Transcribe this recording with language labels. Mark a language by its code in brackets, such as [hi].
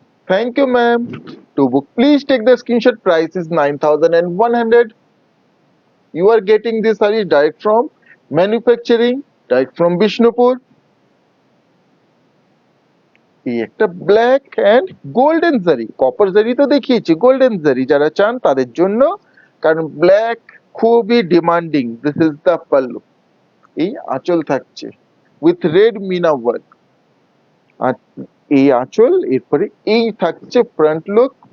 [en] Thank you ma'am. To book please take the screenshot, price is 9100। You are getting this saree direct from manufacturing, direct from Bishnupur। [bn] এই একটা black and golden জারি, copper জারি তো দেখিয়েছি, golden জারি যারা চান তাদের জন্য, কারণ ব্ল্যাক খুবই demanding. [en] this is the [bn] pallu. এই আঁচল থাকছে উইথ রেড মিনা ওয়ার্ক, আর এই আঁচল, এরপরে এই থাকছে ফ্রন্ট লুক।